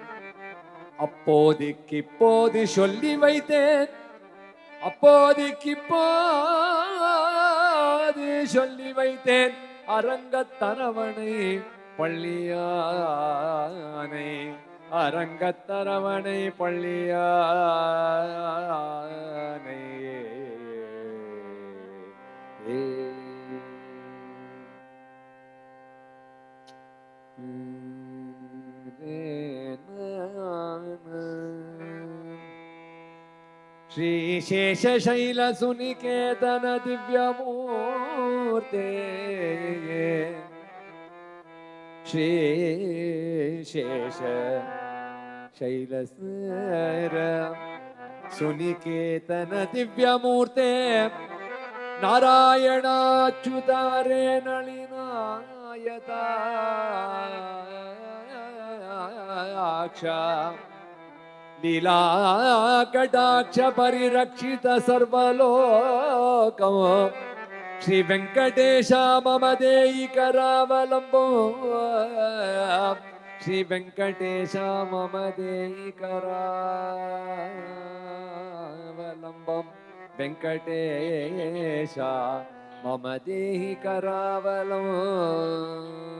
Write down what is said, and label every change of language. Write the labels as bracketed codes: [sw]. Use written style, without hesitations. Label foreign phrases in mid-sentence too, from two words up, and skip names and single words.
[ta] அப்போதைக்கு இப்போது சொல்லி வைத்தேன், அப்போதைக்கு இப்போது சொல்லி வைத்தேன் அரங்கத்தரவணை பள்ளியானை, அரங்கத்தரவணை பள்ளியானை. [sa] श्री शेषशैल सुनिकेतन दिव्यमूर्ते, श्री शेष शैल सुनिकेतन दिव्यमूर्ते, नारायणाच्युतारे नलिनायता लीला कटाक्ष परिरक्षित सर्वलोकं श्री वेङ्कटेश मम देहि करावलम्बम् श्री वेङ्कटेश मम देहि करावलम्बम् वेङ्कटेश मम देहि करावलम्बम्.